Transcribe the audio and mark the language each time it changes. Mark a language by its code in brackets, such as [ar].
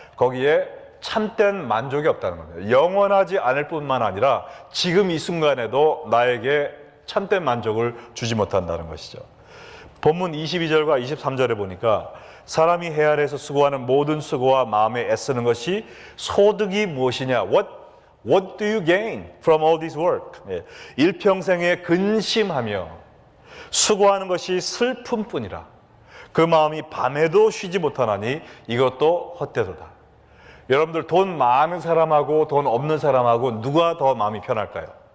[ko] 거기에 참된 만족이 없다는 겁니다. 영원하지 않을 뿐만 아니라 지금 이 순간에도 나에게 참된 만족을 주지 못한다는 것이죠. 본문 22절과 23절에 보니까 사람이 해 아래에서 수고하는 모든 수고와 마음에 애쓰는 것이 소득이 무엇이냐? [en] What do you gain from all this work? [ko] 일평생에 근심하며 수고하는 것이 슬픔뿐이라 그 마음이 밤에도 쉬지 못하나니 이것도 헛되도다. 여러분들 돈 많은 사람하고 돈 없는 사람하고 누가 더 마음이 편할까요?